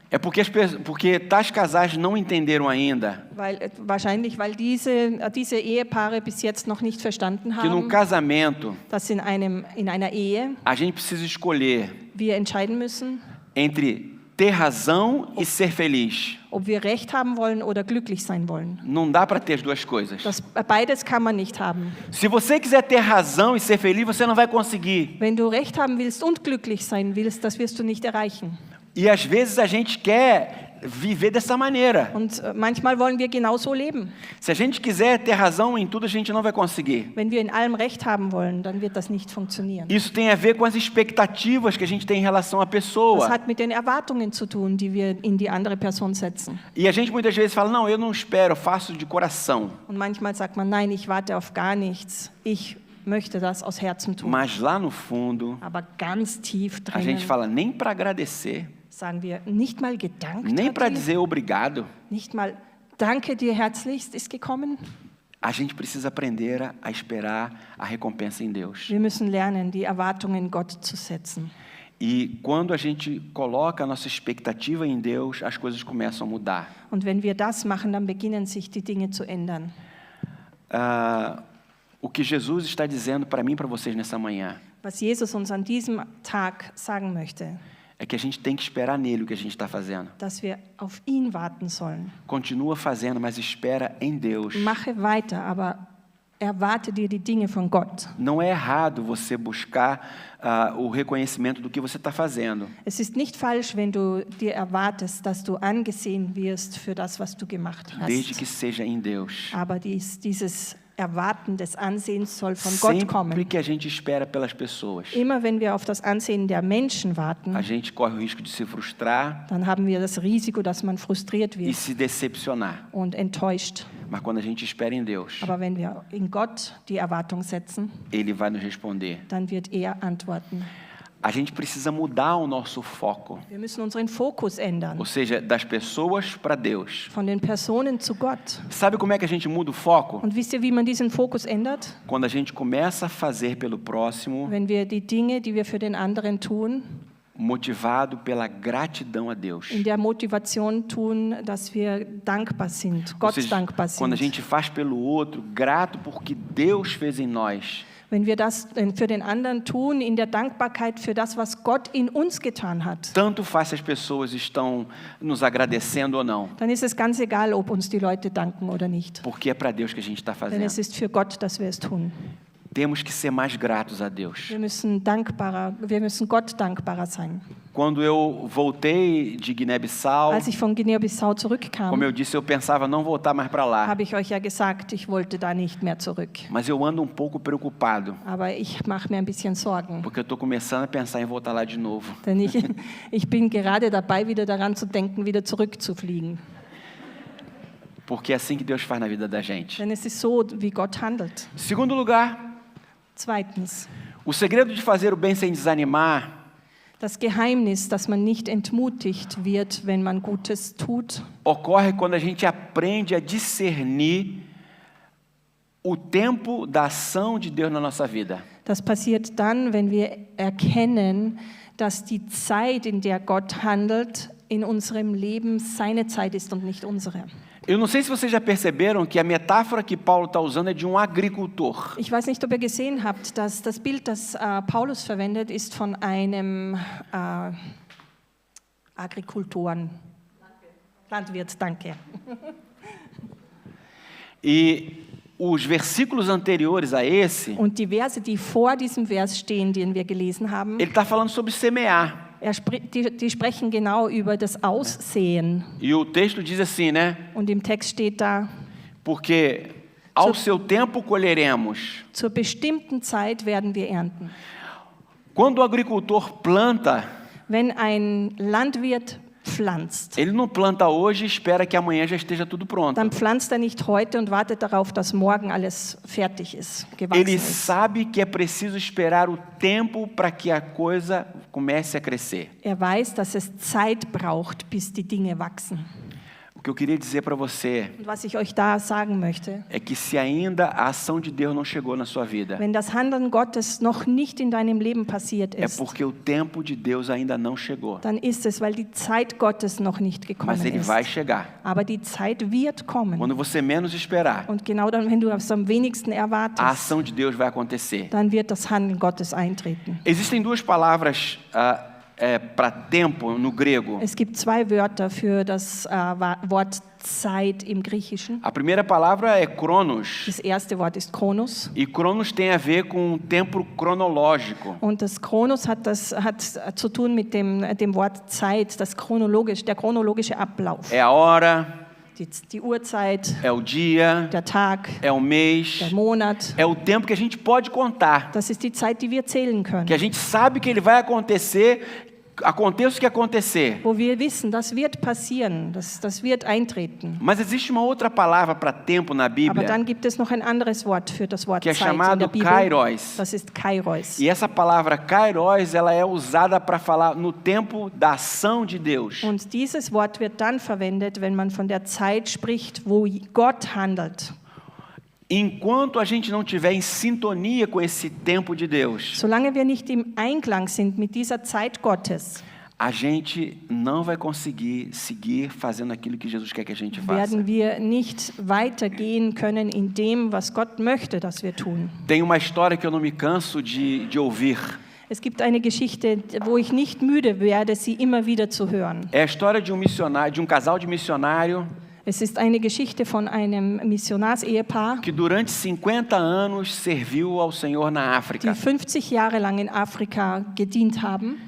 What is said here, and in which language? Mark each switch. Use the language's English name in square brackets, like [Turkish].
[Portuguese] É porque tais casais não entenderam ainda [German] Wahrscheinlich, weil diese Ehepaare bis jetzt noch nicht verstanden [Portuguese] que num [German] haben, [Portuguese] casamento [German] dass in einer Ehe [Portuguese] a gente precisa escolher [German] wir entscheiden müssen, [Portuguese] entre ter razão e ser feliz. [German] ob wir Recht haben wollen oder glücklich sein wollen. [Portuguese] Não dá para ter as duas coisas. [German] Beides kann man nicht haben. [Portuguese] Se você quiser ter razão e ser feliz, você não vai conseguir. [German] Wenn du Recht haben willst und glücklich sein willst, das wirst du nicht erreichen. [Portuguese] E às vezes a gente quer viver dessa maneira. [German] Und manchmal wollen wir genauso leben. [Portuguese] Se a gente quiser ter razão em tudo, a gente não vai conseguir. [German] Wenn wir in allem Recht haben wollen, dann wird das nicht funktionieren. [Portuguese] Isso tem a ver com as expectativas que a gente tem em relação à [German] Das [Portuguese] pessoa. [German] hat mit den Erwartungen zu tun, die wir in die andere Person setzen. [Portuguese] E a gente muitas vezes fala, não, eu não espero, eu faço de coração. [German] Und manchmal sagt man, nein, ich warte auf gar nichts. Ich möchte das aus Herzen tun. [Portuguese] Mas lá no fundo, [German] Aber ganz tief [Portuguese] a gente [German] drinnen [Portuguese] fala nem para agradecer, [German] sagen wir, nicht mal gedankt [Portuguese] nem [German] hat [Portuguese] para [German] die, [Portuguese] dizer obrigado. [German] nicht mal danke dir herzlichst ist gekommen. [Portuguese] A gente precisa aprender a esperar a recompensa em Deus. [German] Wir müssen lernen, die Erwartungen in Gott zu setzen. [Portuguese] E quando a gente coloca a nossa expectativa em Deus, as coisas começam a mudar. [German] Und wenn wir das machen, dann beginnen sich die Dinge zu ändern. [Portuguese] O que Jesus está dizendo para mim e para vocês nessa manhã [German] Was Jesus uns an diesem Tag sagen möchte, [Portuguese] é que a gente tem que esperar nele o que a gente está fazendo. [German] dass wir auf ihn warten sollen. [Portuguese] Continua fazendo, mas espera em Deus. [German] Mache weiter, aber erwarte dir die Dinge von Gott. [Portuguese] Não é errado você buscar o reconhecimento do que você está fazendo. [German] Es ist nicht falsch, wenn du dir erwartest, dass du angesehen wirst für das, was du gemacht [Portuguese] Desde [German] hast. [Portuguese] que seja em Deus. [German] Aber dieses Erwarten des Ansehens soll von Gott [Portuguese] Sempre [German] kommen. [Portuguese] que a gente espera pelas pessoas, [German] Immer wenn wir auf das Ansehen der Menschen warten, [Portuguese] a gente corre o risco de se frustrar [German] dann haben wir das Risiko, dass man frustriert [Portuguese] e [German] wird [Portuguese] se decepcionar. [German] und enttäuscht. [Portuguese] Mas quando a gente espera em Deus, [German] Aber wenn wir in Gott die Erwartung setzen, [Portuguese] Ele vai nos responder. [German] dann wird er antworten. [Portuguese] A gente precisa mudar o nosso foco, [German] Wir müssen unseren Fokus ändern, [Portuguese] ou seja, das pessoas para Deus. [German] von den Personen zu Gott. [Portuguese] Sabe como é que a gente muda o foco? [German] Und wisst ihr, wie man diesen Fokus ändert? [Portuguese] Quando a gente começa a fazer pelo próximo, [German] Wenn wir die Dinge, die wir für den anderen tun, [Portuguese] motivado pela gratidão a Deus. [German] in der Motivation tun, dass wir dankbar sind, [Portuguese] Ou [German] Gott [Portuguese] seja, [German] dankbar [Portuguese] quando a [German] sind. [Portuguese] gente faz pelo outro, grato porque Deus fez em nós, [German] Wenn wir das für den anderen tun, in der Dankbarkeit für das, was Gott in uns getan hat, [Portuguese] tanto faz se as pessoas estão nos agradecendo ou não, [German] dann ist es ganz egal, ob uns die Leute danken oder nicht. [Portuguese] porque é para Deus que a gente está [German] Denn [Portuguese] fazendo. [German] es ist für Gott, dass wir es tun. [Portuguese] Temos que ser mais gratos a Deus. [German] Wir müssen Gott dankbarer sein. [Portuguese] Quando eu voltei de Guiné-Bissau, [German] Als ich von Guinea-Bissau [Portuguese] como [German] zurückkam, [Portuguese] eu disse, eu pensava não voltar mais para lá. [German] habe ich euch ja gesagt, ich wollte da nicht mehr zurück. [Portuguese] Mas eu ando um pouco preocupado, [German] Aber ich mache mir ein bisschen Sorgen. [Portuguese] porque eu estou começando a pensar em voltar lá de novo. [German] Denn ich bin gerade dabei, wieder daran zu denken, wieder zurückzufliegen. [Portuguese] Porque é assim que Deus faz na vida da gente. [German] Denn es ist so, wie Gott handelt. [Portuguese] Segundo lugar, [German] Zweitens, [Portuguese] o segredo de fazer o bem sem desanimar [German] das Geheimnis, dass man nicht entmutigt wird, wenn man Gutes tut, [Portuguese] ocorre quando a gente aprende a discernir o tempo da ação de Deus na nossa vida. [German] das passiert dann, wenn wir erkennen, dass die Zeit, in der Gott handelt, in unserem Leben seine Zeit ist und nicht unsere. [Portuguese] Eu não sei se vocês já perceberam que a metáfora que Paulo está usando é de um agricultor. [German] Ich weiß nicht, ob ihr gesehen habt, dass das Bild, das Paulus verwendet, ist von einem Agrikultoren. Landwirt, danke. [Portuguese] E os versículos anteriores a esse, [German] Und die Verse, die vor diesem Vers stehen, den wir gelesen haben, [Portuguese] ele está falando sobre semear. [German] die sprechen genau über das Aussehen. [Portuguese] E o texto diz assim, né? [German] Und im Text steht da, [Portuguese] Porque ao seu tempo colheremos. [German] zur bestimmten Zeit werden wir ernten. [Portuguese] Quando o agricultor planta, [German] Wenn ein Landwirt pflanzt, [Portuguese] ele não planta hoje e espera que amanhã já esteja tudo pronto. [German] dann pflanzt er nicht heute und wartet darauf, dass morgen alles fertig ist, gewachsen [Portuguese] Ele [German] ist. [Portuguese] sabe que é preciso esperar o tempo para que a coisa comece a crescer. [German] Er weiß, dass es Zeit braucht, bis die Dinge wachsen. [Portuguese] O que eu queria dizer para você [German] Und was ich euch da sagen möchte, [Portuguese] é que se ainda a ação de Deus não chegou na sua vida, [German] wenn das Handeln Gottes noch nicht in deinem Leben passiert [Portuguese] é [German] ist, [Portuguese] porque o tempo de Deus ainda não chegou. [German] dann ist es, weil die Zeit Gottes noch nicht gekommen [Portuguese] Mas ele [German] ist. [Portuguese] vai chegar. [German] Aber die Zeit wird kommen. [Portuguese] Quando você menos esperar, [German] Und genau dann, wenn du es am wenigsten erwartest, [Portuguese] a ação de Deus vai acontecer. [German] dann wird das Handeln Gottes eintreten. [Portuguese] Existem duas palavras para tempo no grego. [German] Es gibt zwei Wörter für das Wort Zeit im Griechischen. [Portuguese] A primeira palavra é Cronos. [German] Das erste Wort ist Chronos. [Portuguese] E Cronos tem a ver com o tempo cronológico. [German] Und das Chronos hat zu tun mit dem Wort Zeit, der chronologische Ablauf. [Portuguese] É a hora, [German] Die Uhrzeit, [Portuguese] é o dia, [German] der Tag, [Portuguese] é o mês, [German] der Monat. [Portuguese] é o tempo que a gente pode contar. [German] Das ist die Zeit, die wir zählen können. [Portuguese] Que a gente sabe que ele vai acontecer, aconteça o que acontecer. [German] Wo wir wissen, das wird passieren, das wird eintreten. [Portuguese] Mas existe uma outra palavra para tempo na [German] Aber [Portuguese] Bíblia, [German] dann gibt es noch ein anderes Wort für das Wort [Portuguese] que é [German] Zeit in der [Portuguese] chamado [German] Bibel. [Portuguese] Kairos. [German] Das ist Kairos. [Portuguese] E essa palavra Kairos, ela é usada para falar no tempo da ação de Deus. [German] Und dieses Wort wird dann verwendet, wenn man von der Zeit spricht, wo Gott handelt. [Portuguese] Enquanto a gente não estiver em sintonia com esse tempo de Deus, [German] Solange wir nicht im Einklang sind mit dieser Zeit Gottes, [Portuguese] a gente não vai conseguir seguir fazendo aquilo que Jesus quer que a gente faça. [German] werden wir nicht weitergehen können in dem, was Gott möchte, dass wir tun. [Portuguese] Tem uma história que eu não me canso de ouvir. [German] Es gibt eine Geschichte, wo ich nicht müde werde, sie immer wieder zu hören. [Portuguese] É a história de um missionário, de um casal de missionário [German] Es ist eine Geschichte von einem Missionarsehepaar, [Portuguese] que durante 50 anos serviu ao Senhor na [German] die [Portuguese] África. [German] 50 Jahre lang in Afrika gedient haben.